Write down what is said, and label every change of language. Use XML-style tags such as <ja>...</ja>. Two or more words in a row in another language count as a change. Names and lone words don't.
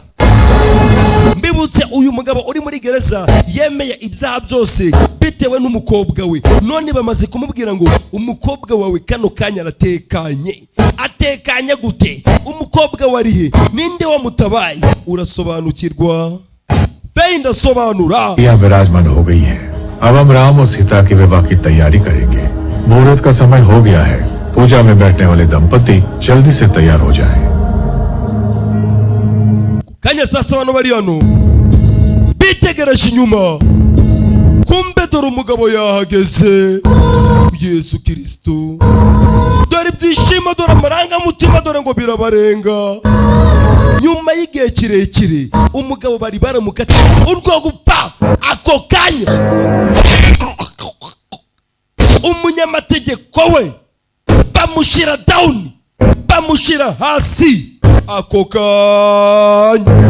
<rw>Mbibutse uyu mugabo uri muri gereza yemeye ibyaha byose bitewe n'umukobwa we, none bamaze kumubwira ngo umukobwa wawe kano kanya aratekanye. Atekanye gute? Umukobwa warihe? Ninde wamutabaye? Urasobanukirwa? Benda sobanura.</rw> <hi>यह विराजमान हो गई है। अब हम राम और सीता के विवाह की तैयारी करेंगे। मुहूर्त का समय हो गया है। पूजा में बैठने वाले दंपति जल्दी से तैयार हो जाएं।</hi> <rw>Kanya sasa bano bari hano bitegereje inyuma kumbe dore umugabo yahageze. Yesu Kristo, dore ibyishimo, dore amarangamutima, dore ngo birabarenga. Nyuma y'igihe kirekire umugabo bari baramukata urwo gupfa ako kanya, umunyamategeko we bamushira down, bamushira hasi ako kanya.</rw>